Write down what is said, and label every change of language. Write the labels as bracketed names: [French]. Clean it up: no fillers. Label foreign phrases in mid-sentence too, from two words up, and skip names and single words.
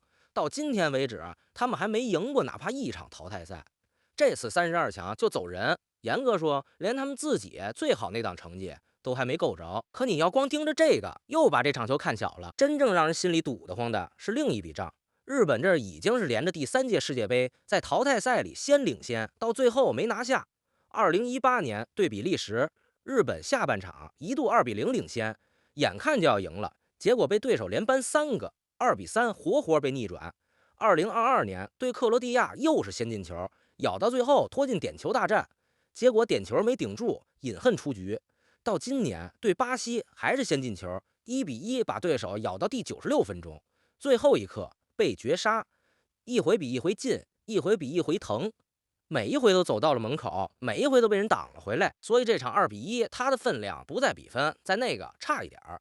[Chinese] 到今天為止，他們還沒贏過哪怕一場淘汰賽。這次32強就走人，嚴格說，連他們自己最好那檔成績都還沒夠着。可你要光盯着這個，又把這場球看小了。真正讓人心裡堵得慌的是另一筆賬。日本這已經是連着第3屆世界杯在淘汰賽裡先領先，到最後沒拿下。 2018年对比利时，日本下半场一度2-0领先，眼看就要赢了，结果被对手连扳3个，2-3活活被逆转。2022年对克罗地亚又是先进球，咬到最後拖进点球大戰，結果點球沒頂住，飲恨出局。到今年對巴西還是先進球，1-1把對手咬到第96分鐘，最後一刻被絕殺，一回比一回近，一回比一回疼。每一回都走到了門口，每一回都被人擋了回來，所以這場2-1，它的分量不在比分，在那個差一點兒。